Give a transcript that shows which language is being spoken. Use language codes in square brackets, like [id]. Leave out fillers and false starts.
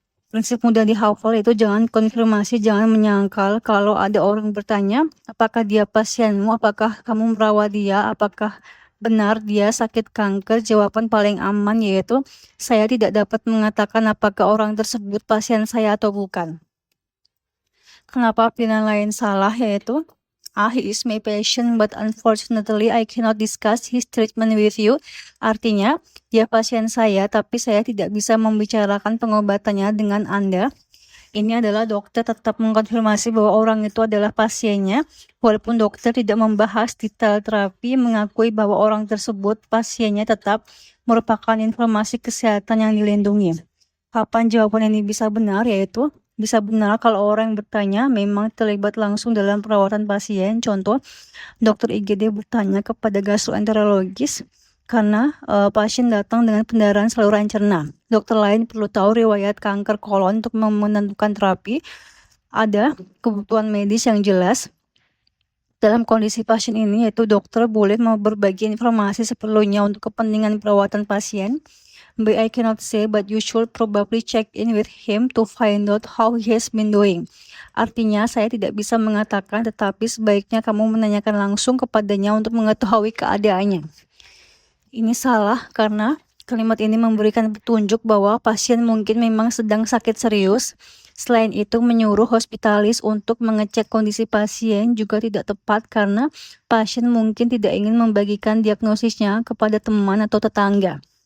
[id] Prinsip mudah dihafal itu jangan konfirmasi, jangan menyangkal. Kalau ada orang bertanya, apakah dia pasienmu, apakah kamu merawat dia, apakah benar dia sakit kanker, jawaban paling aman yaitu saya tidak dapat mengatakan apakah orang tersebut pasien saya atau bukan. Kenapa pilihan lain salah yaitu [en] he is my patient but unfortunately I cannot discuss his treatment with you. [id] Artinya dia pasien saya tapi saya tidak bisa membicarakan pengobatannya dengan Anda. Ini adalah dokter tetap mengkonfirmasi bahwa orang itu adalah pasiennya, walaupun dokter tidak membahas detail terapi, mengakui bahwa orang tersebut pasiennya tetap merupakan informasi kesehatan yang dilindungi. Kapan jawaban ini bisa benar? Yaitu bisa benar kalau orang yang bertanya memang terlibat langsung dalam perawatan pasien. Contoh, dokter IGD bertanya kepada gastroenterologis karena pasien datang dengan pendarahan saluran cerna. Dokter lain perlu tahu riwayat kanker kolon untuk menentukan terapi. Ada kebutuhan medis yang jelas. Dalam kondisi pasien ini, yaitu dokter boleh berbagi informasi seperlunya untuk kepentingan perawatan pasien. [en] But I cannot say, but you should probably check in with him to find out how he has been doing. [id] Artinya, saya tidak bisa mengatakan, tetapi sebaiknya kamu menanyakan langsung kepadanya untuk mengetahui keadaannya. Ini salah karena kalimat ini memberikan petunjuk bahwa pasien mungkin memang sedang sakit serius. Selain itu, menyuruh hospitalis untuk mengecek kondisi pasien juga tidak tepat karena pasien mungkin tidak ingin membagikan diagnosisnya kepada teman atau tetangga.